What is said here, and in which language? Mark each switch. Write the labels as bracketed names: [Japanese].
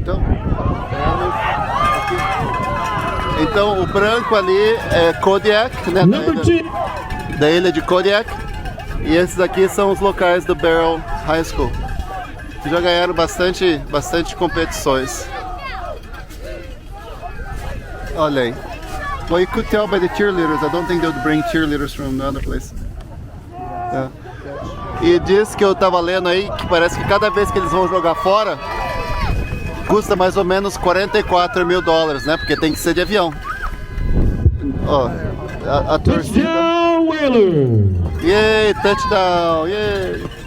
[Portuguese] então, então o branco ali é Kodiak, né, [English] Number 2, [Portuguese] da ilha de Kodiak. E esses aqui são os locais do Barrow High School, que já ganharam bastante competições. Olha aí. [English] Well, you could tell by the cheerleaders. I don't think they would bring cheerleaders from the other place. Yeah. [Portuguese] E diz que eu tava lendo aí que parece que cada vez que eles vão jogar fora custa mais ou menos $44 mil, né? Porque tem que ser de avião. Ó, a torcida. [English] touchdown Whalers. Yay, touchdown! Yay!